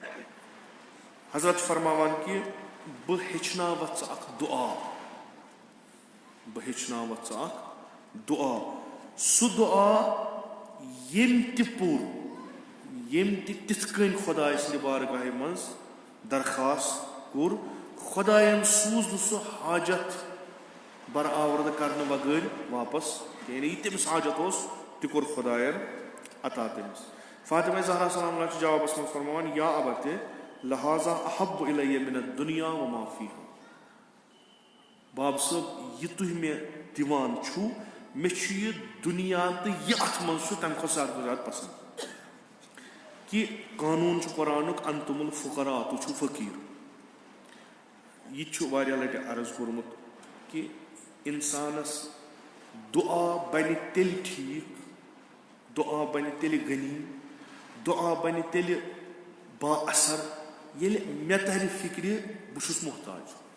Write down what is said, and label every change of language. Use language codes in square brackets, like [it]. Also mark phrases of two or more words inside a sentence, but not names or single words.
[ks] حضرت چھِ فرماوان کہِ بہٕ ہیٚچھناوَتھ ژٕ اکھ دُعا, بہٕ ہیٚچھناوَتھ ژٕ اکھ دُعا, سُہ دُعا ییٚمۍ تہِ پوٚر, ییٚمۍ تہِ تِتھ کٔنۍ خۄداے سٕنٛدِ بارگاہہِ منٛز درخاست کوٚر, خۄدایَن سوٗز نہٕ سُہ حاجت برآورد کرنہٕ بغٲر واپس, یعنی یہِ تٔمِس حاجت اوس تہِ کوٚر خۄدایَن عطا تٔمِس. فاطمہ زہرا [ar] سلام اللہ [ks] چھِ جوابس منٛز فرماوان [ar] یا ابتہِ لہٰذا احب الیہ من الدنیا وما فیہا, [ks] باب صٲب یہِ تُہۍ مےٚ دِوان چھُو مےٚ چھُ یہِ دُنیا تہٕ یہِ اتھ منٛز چھُ تمہِ کھۄتہٕ زیادٕ کھۄتہٕ زیادٕ پسنٛد. کہِ قانوٗن چھُ قرآنُک [ar] انتُم الفقراء, [ks] تُہۍ چھِو فقیٖر. یہِ تہِ چھُ واریاہ لٹہِ عرض کوٚرمُت کہِ انسانس دُعا بنہِ تیٚلہِ ٹھیٖک, دُعا بنہِ تیٚلہِ غنی, دُعا بنہِ تیٚلہِ با اثر ییٚلہِ مےٚ ترِ فِکرِ بہٕ چھُس محتاج.